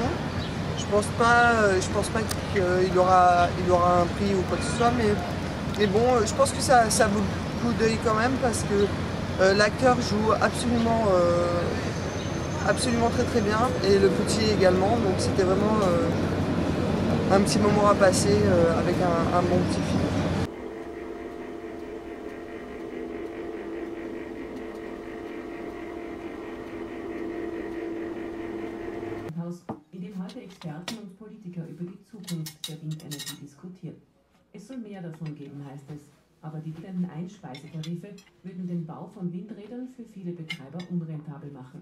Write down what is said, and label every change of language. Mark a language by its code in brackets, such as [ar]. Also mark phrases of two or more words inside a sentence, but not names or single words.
[fr] Je pense pas qu'il aura un prix ou quoi que ce soit, mais bon, je pense que ça vaut le coup d'œil quand même parce que l'acteur joue absolument très très bien et le petit également, donc c'était vraiment un petit moment à passer avec un bon petit film. [de] In dem heute Experten und Politiker über die Zukunft der Windenergie diskutieren. Es soll mehr davon geben, heißt es. Aber die wenigen Einspeisetarife würden den Bau von Windrädern für viele Betreiber unrentabel machen.